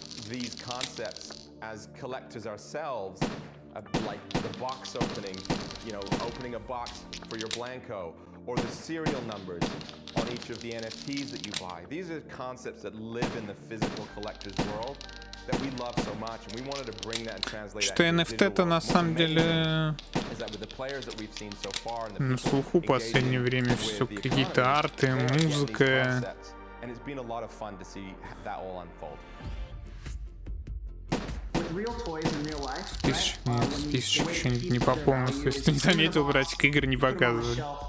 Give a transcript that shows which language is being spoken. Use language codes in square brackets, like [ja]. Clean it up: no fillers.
[en] These concepts as collectors ourselves, like the box opening, you know, opening a box for your Blanco, or the serial numbers on each of the NFTs that you buy. These are concepts that live in the physical collector's world that we love so much, and we wanted to bring that and translate that. [ru] Что NFT-то на самом деле на слуху в последнее время все какие-то арты, музыка. [en] And it's been a lot of fun to see that all unfold. [ru] Списочек нет, списочек что-нибудь не пополнился. Если ты не заметил, братик, игр не показывали.